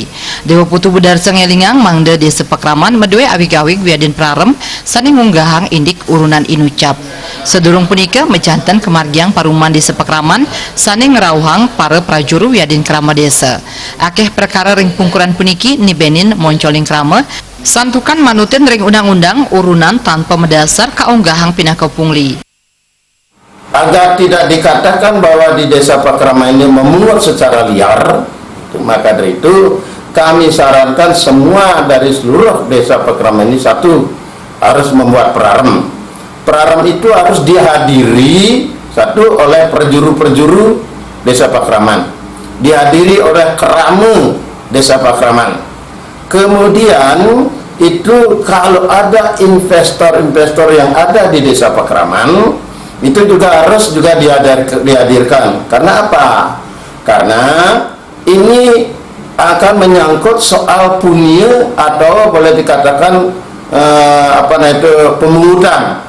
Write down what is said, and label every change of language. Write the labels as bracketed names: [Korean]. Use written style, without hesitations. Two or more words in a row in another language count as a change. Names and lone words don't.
[Balinese] Dewa Putu Budarse ngelingang mangde Desa Pekraman medue awig-awig wiadin Prarem sani ngunggahang indik urunan inucap. Sedurung punika mejanten kemargiang paruman Desa Pekraman sane ngerauhang para prajuru wiadin krama desa. Akeh perkara ring pungkuran puniki nibenin moncoling krama santukan manutin ring undang-undang urunan [Indonesian] tanpa mendasar [Balinese] kaunggahang pinaka pungli. [Indonesian] Agar tidak dikatakan bahwa di Desa Pekraman ini memungut secara liar, maka dari itu kami sarankan semua dari seluruh Desa Pekraman ini satu harus membuat Prarem. Prarem itu harus dihadiri satu oleh perjuru-perjuru Desa Pekraman, dihadiri oleh keramu Desa Pekraman. Kemudian itu kalau ada investor-investor yang ada di Desa Pekraman itu juga harus dihadirkan. Karena apa? Karena ini akan menyangkut soal punya atau boleh dikatakan pemungutan.